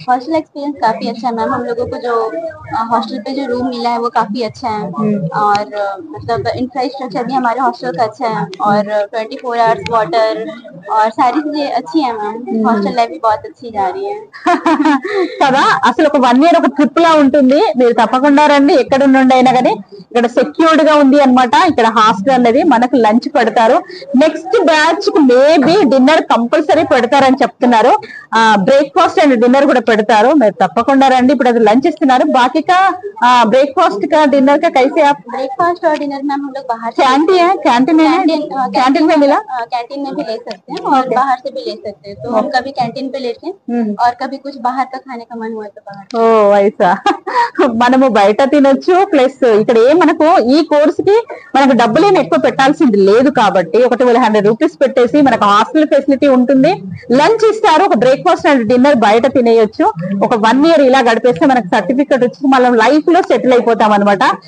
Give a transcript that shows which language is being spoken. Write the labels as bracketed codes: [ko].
[hi] Hostel experience काफी अच्छा है मैम। हम लोगों को जो हॉस्टल पे जो रूम मिला है वो काफी अच्छा है, और मतलब इंफ्रास्ट्रक्चर भी हमारे हॉस्टल का अच्छा है, और 24 आवर्स वाटर और सारी चीजें अच्छी है मैम। हॉस्टल लाइफ भी बहुत अच्छी जा रही है [te] కదా. అసలు ఒక 1 ఇయర్ ఒక ట్రిప్ లా ఉంటుంది. మీరు తప్పకుండా రండి, ఎక్కడ నుండి అయినా కానీ. ఇక్కడ సెక్యూర్డ్ గా ఉంది అన్నమాట. ఇక్కడ హాస్టల్ అనేది మనకు లంచ్ పెడతారు. నెక్స్ట్ బ్యాచ్ కి మేబీ డిన్నర్ కంపల్సరీ పెడతారని చెప్తున్నారు. బ్రేక్ఫాస్ట్ అండ్ డిన్నర్ కూడా పెడతారు. మీరు తప్పకుండా రండి. ఇప్పుడు అది లంచ్ ఇస్తున్నారు. [hi] బాకీ కా ब्रेकफास्ट का डिनर का कैसे? आप ब्रेकफास्ट और डिनर में हम लोग बाहर कैंटीन है? कैंटीन में मिला? कैंटीन में भी ले सकते हैं और बाहर से भी ले सकते हैं। तो हम कभी कैंटीन पे लेते हैं और कभी कुछ बाहर का खाने का मन हुआ तो बाहर। [te] ఓ వైసా. మనము బయట తినొచ్చు. ప్లస్ ఇక్కడ మనకు ఈ కోర్స్ కి మనకు డబ్బులు ఏమి ఎక్కువ పెట్టాల్సింది లేదు కాబట్టి 100 రూపీస్ పెట్టేసి మనకు హాస్టల్ ఫెసిలిటీ ఉంటుంది. లంచ్ ఇస్తారు. ఒక బ్రేక్ఫాస్ట్ అండ్ డిన్నర్ బయట తినేయొచ్చు. ఒక 1 ఇయర్ ఇలా గడిపేస్తే మనకు సర్టిఫికెట్ వచ్చి మనం లైఫ్ లో సెటిల్ అయిపోతాం అనమాట.